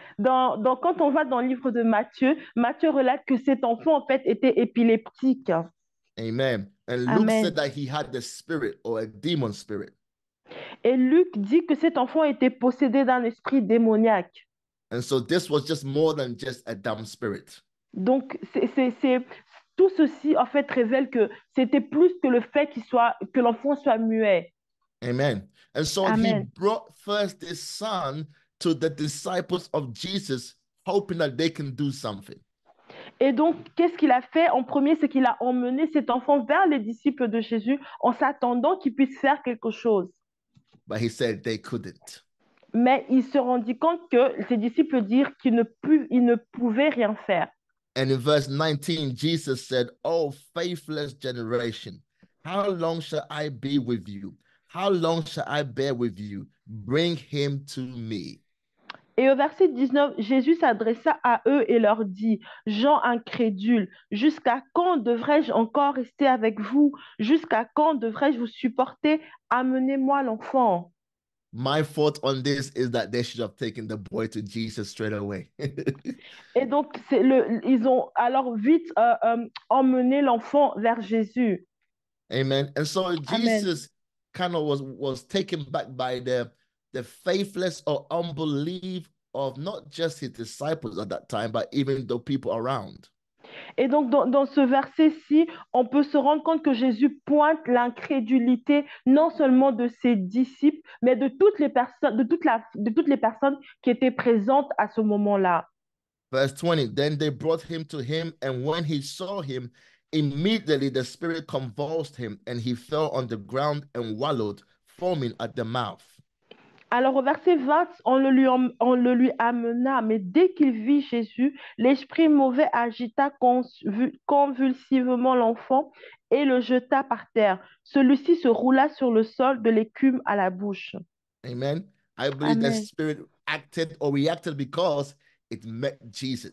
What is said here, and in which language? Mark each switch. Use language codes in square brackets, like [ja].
[fr] Quand on va dans le livre de Matthieu, Matthieu relate que cet enfant, en fait, était épileptique. [en] Amen. And Luke Amen. said that he had the spirit or a demon spirit. [fr] Et Luc dit que cet enfant était possédé d'un esprit démoniaque. [en] And so this was just more than just a dumb spirit. [fr] Donc, tout ceci, en fait, révèle que c'était plus que le fait que l'enfant soit muet. [en] Amen. And so he Amen. brought first his son to the disciples of Jesus, hoping that they can do something. [fr] Et donc, qu'est-ce qu'il a fait en premier? C'est qu'il a emmené cet enfant vers les disciples de Jésus en s'attendant qu'ils puissent faire quelque chose. [en] But he said they couldn't. [fr] Mais il se rendit compte que ses disciples dirent qu'ils ne pouvaient rien faire. [en] And in verse 19, Jesus said, "Oh, faithless generation, how long shall I be with you? How long shall I bear with you? Bring him to me." [fr] Et au verset 19, Jésus s'adressa à eux et leur dit, gens incrédules, jusqu'à quand devrais-je encore rester avec vous? Jusqu'à quand devrais-je vous supporter? Amenez-moi l'enfant. [en] My thought on this is that they should have taken the boy to Jesus straight away. [fr] Et donc, ils ont alors vite emmené l'enfant vers Jésus. [en] Amen. And so Amen. Jesus kind of was taken back by the faithless or unbelief of not just his disciples at that time, but even the people around. [fr] Et donc, dans ce verset-ci, on peut se rendre compte que Jésus pointe l'incrédulité non seulement de ses disciples, mais de toutes les personnes, de toutes les personnes qui étaient présentes à ce moment-là. [en] Verse 20, then they brought him to him, and when he saw him, immediately the spirit convulsed him, and he fell on the ground and wallowed, foaming at the mouth. [fr] Alors au verset 20, on le lui amena, mais dès qu'il vit Jésus, l'esprit mauvais agita convulsivement l'enfant et le jeta par terre. Celui-ci se roula sur le sol de l'écume à la bouche. [en] Amen. I believe the Amen. spirit acted or reacted because it met Jesus.